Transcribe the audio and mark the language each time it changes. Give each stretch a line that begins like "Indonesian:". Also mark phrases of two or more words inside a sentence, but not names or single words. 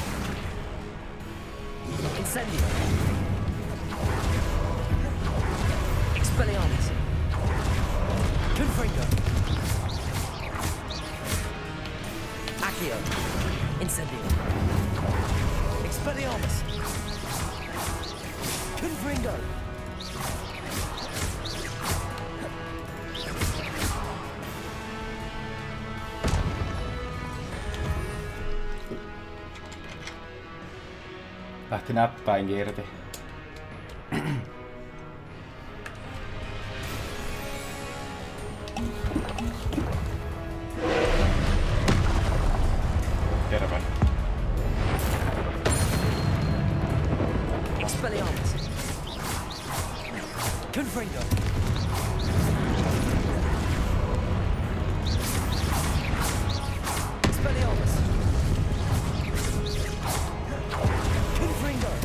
Finnish: Incendio. Expelliarmus. Confringo. Accio. Incendio. Expelliarmus. Confringo. Lähti näppäinkin irti. Terve. Expelliarmus. Confringo. Expelliarmus. Confringo.